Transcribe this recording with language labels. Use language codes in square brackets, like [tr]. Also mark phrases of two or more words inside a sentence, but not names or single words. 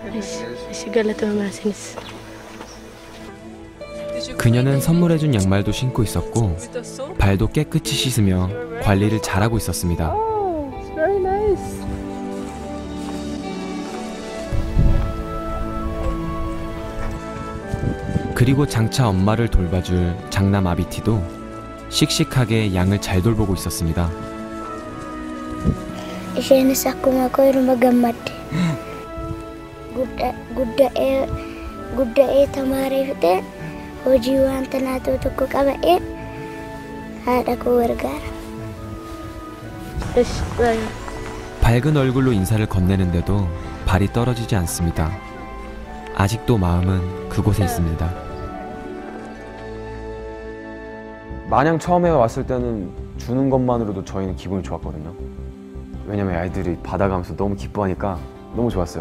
[ko] 그녀는 선물해준 양말도 신고 있었고 발도 깨끗이 씻으며 관리를 잘하고 있었습니다. 그리고 장차 엄마를 돌봐줄 장남 아비티도 씩씩하게 양을 잘 돌보고 있었습니다. [om] Isheenis akkuma koyiruma gammadde gudda'ee tamaaree fixee hojii wanta naatoo tokko qaba'ee haadha koo gargaara. [ko] 밝은 얼굴로 인사를 건네는데도 발이 떨어지지 않습니다. 아직도 마음은 그곳에 있습니다. 마냥 처음에 왔을 때는 주는 것만으로도 저희는 기분이 좋았거든요. 왜냐면 아이들이 받아가면서 너무 기뻐하니까 너무 좋았어요.